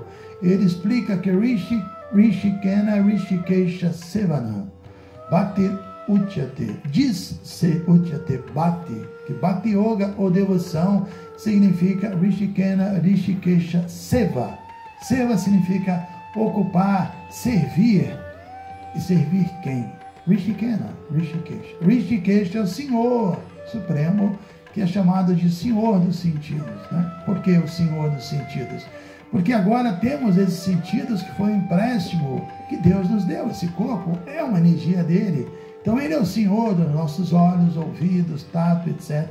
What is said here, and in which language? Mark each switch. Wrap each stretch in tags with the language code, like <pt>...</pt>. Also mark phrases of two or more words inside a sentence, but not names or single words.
<pt>Ele explica que</pt> <sa>Rishikena Rishikesha Sevana Bhakti Uchyate,</sa> <pt>diz-se</pt> <sa>Uchyate Bhakti,</sa> <pt>que Bhakti Yoga ou devoção significa</pt> <sa>Rishikena Rishikesha Seva.</sa> <pt>Seva significa ocupar, servir. E servir quem?</pt> <sa>Rishikena, Rishikesha.</sa> <pt>Rishikesha é o Senhor Supremo, que é chamado de Senhor dos Sentidos, né? Por que o Senhor dos Sentidos? Porque agora temos esses sentidos que foi um empréstimo que Deus nos deu. Esse corpo é uma energia dele. Então ele é o Senhor dos nossos olhos, ouvidos, tato, etc.</pt>